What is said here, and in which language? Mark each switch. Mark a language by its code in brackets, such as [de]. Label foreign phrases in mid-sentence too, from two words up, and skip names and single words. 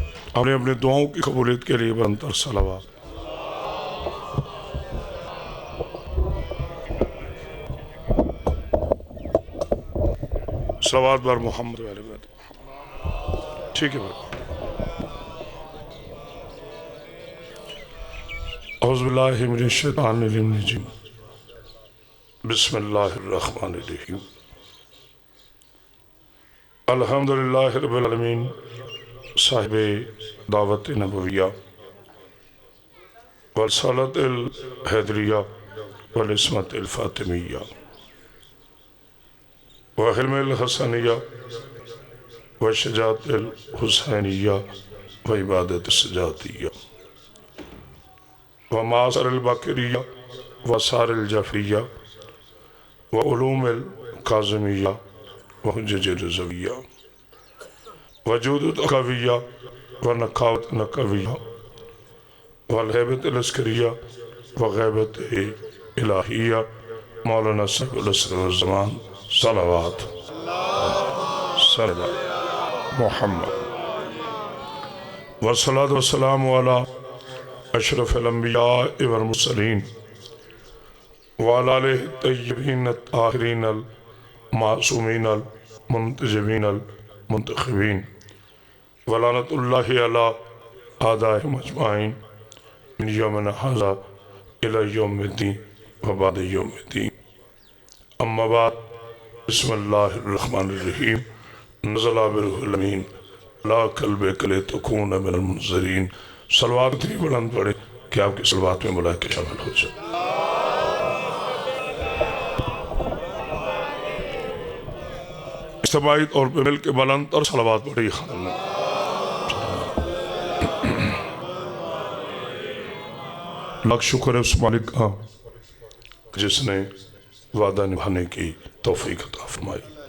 [ur] ہمیں اپنے دعاؤں کی قبولیت کے لیے بلندتر صلوات۔ [fa] صلوات بر محمد و آل بیت محمد۔ [ur] ٹھیک ہے بھائی۔ [ar] اعوذ باللہ من الشیطان الرجیم، بسم اللہ الرحمن الرحیم۔ الحمدللہ رب العالمین، صاحب دعوت نبویہ والصلاة الحیدریہ والعصمت الفاطمیہ وحلم الحسنیہ وشجاعت الحسینیہ وعبادت السجاتیہ ومعاصر الباقریہ وسار الجعفریہ وعلوم الکاظمیہ وحجج الرضویہ وجود القویہ ونقاوت نقویہ والہیبت العسکریہ وغیبت الہیہ مولانا صاحب العصر والزمان صلوات صلوات محمد والصلاة والسلام علی اشرف الانبیاء والمرسلین وعلی آلہ الطیبین الطاہرین المعصومین المنتجبین المنتخبین ولعنۃ اللہ علی اعدائہم اجمعین من یومنا ھذا الی یوم الدین وبعد یوم الدین۔ اما بعد، بسم اللہ الرحمن الرحیم۔ نزل بروح الامین لا قلبک لتکون من المنذرین۔ [ur] صلوات اتنی بلند پڑھیں کہ آپ کی صلوات میں ملائکے شامل ہو جائیں۔ اجتماعی طور پہ مل کے بلند اور صلوات پڑھی۔ لاکھ شکر ہے اس مالک کا جس نے وعدہ نبھانے کی توفیق عطا فرمائی۔